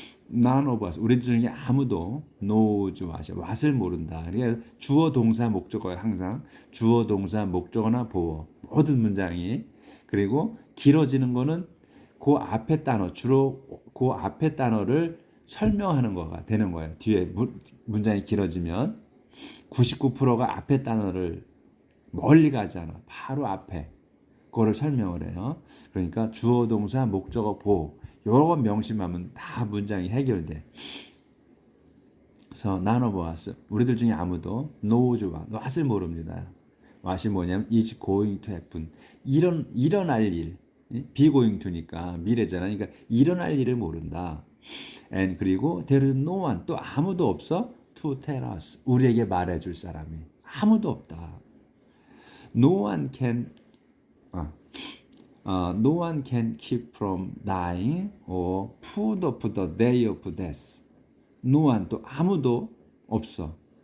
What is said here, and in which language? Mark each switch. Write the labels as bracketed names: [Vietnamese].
[English] None of us, [Korean] 우리 중에 아무도 [English] knows what을 모른다. [Korean] 그러니까 주어, 동사, 목적어에 항상 주어, 동사, 목적어나 보어 모든 문장이 그리고 길어지는 거는 그 앞에 단어 주로 그 앞에 단어를 설명하는 거가 되는 거예요. 뒤에 문장이 길어지면 99%가 앞에 단어를 멀리 가지 않아. 바로 앞에 그거를 설명을 해요. 그러니까 주어, 동사, 목적어, 보어 요런 명심하면 다 문장이 해결돼. 그래서 [English] none of us [Korean] 우리들 중에 아무도 [English] knows what [Korean] 을 모릅니다. what이 뭐냐면 [English] is going to happen [Korean] 일어날 일 [English] be going to [Korean] 니까 미래잖아. 그러니까 일어날 일을 모른다. and 그리고 [English] there is no one [Korean] 또 아무도 없어 [English] to tell us [Korean] 우리에게 말해줄 사람이 아무도 없다. [English] No one can no one can keep from dying or put off the day of death. No one [Korean] 또 아무도 없어.